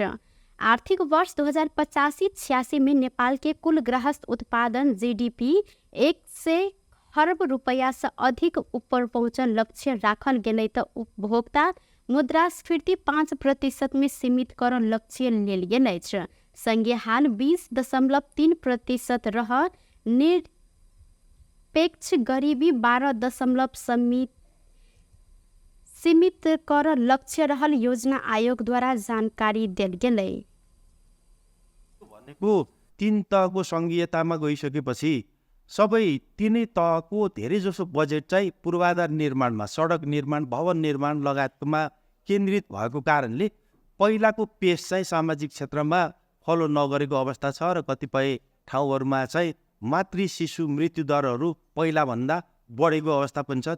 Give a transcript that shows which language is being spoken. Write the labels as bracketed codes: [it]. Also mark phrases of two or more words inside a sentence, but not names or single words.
[mai] आर्थिक वर्ष 2085-86 में नेपाल के कुल गृहस्थ उत्पादन जीडीपी 100 खरब रुपया से अधिक ऊपर पहुंचल लक्ष्य राखल गेलै त उपभोक्ता मुद्रास्फीति 5% में सीमित कर लक्ष्य लेल गेल अछि। संगे हाल 20.3% रह निरपेक्ष गरीबी 12 सीमित कर लक्ष्य रहल योजना आयोग द्वारा जानकारी देल गेलै। [ne] भनेको 3 तहको संघीयतामा गइसकेपछि सबै तीनै तहको धेरै जसो बजेट चाहिँ पूर्वाधार निर्माणमा, सडक निर्माण, भवन निर्माण लगायतमा केन्द्रित भएको कारणले पहिलाको पेस चाहिँ सामाजिक क्षेत्रमा फलो नगरेको अवस्था छ र कतिपय ठाउँहरूमा चाहिँ मातृ शिशु मृत्यु दरहरू पहिलाभन्दा बढेको अवस्था पनि छ।